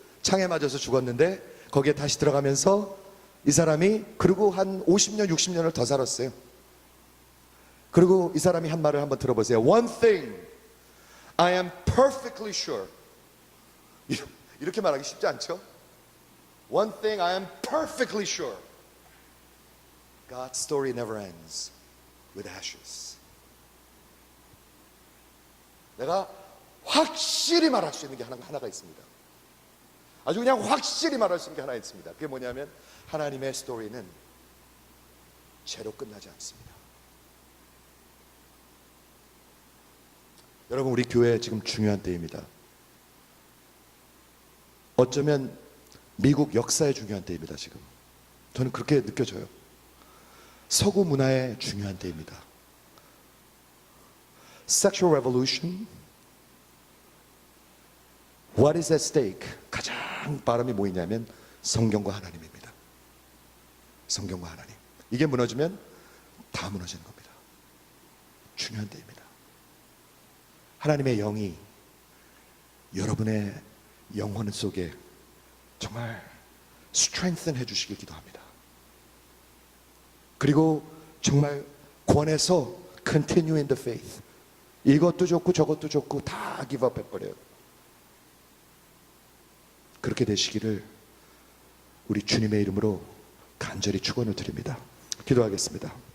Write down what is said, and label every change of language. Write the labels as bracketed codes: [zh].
[ko] 창에 맞아서 죽었는데 거기에 다시 들어가면서 이 사람이 그리고 한 50년, 60년을 더 살았어요. 그리고 이 사람이 한 말을 한번 들어보세요. [en] One thing I am perfectly sure. [ko] 이렇게 말하기 쉽지 않죠? [en] One thing I am perfectly sure. God's story never ends with ashes. [ko] 내가 확실히 말할 수 있는 게 하나가 있습니다. 아주 그냥 확실히 말할 수 있는 게 하나 있습니다. 그게 뭐냐면 하나님의 스토리는 죄로 끝나지 않습니다. 여러분, 우리 교회 지금 중요한 때입니다. 어쩌면 미국 역사의 중요한 때입니다. 지금 저는 그렇게 느껴져요. 서구 문화의 중요한 때입니다. [en] Sexual revolution. What is at stake? [ko] 가장 바람이 뭐이냐면 성경과 하나님입니다. 성경과 하나님. 이게 무너지면 다 무너지는 겁니다. 중요한 때입니다. 하나님의 영이 여러분의 영혼 속에 정말 strengthen 해주시길 기도합니다. 그리고 정말 권해서 [en] continue in the faith. [ko] 이것도 좋고 저것도 좋고 다 give up 해버려요. 그렇게 되시기를 우리 주님의 이름으로 간절히 축원을 드립니다. 기도하겠습니다.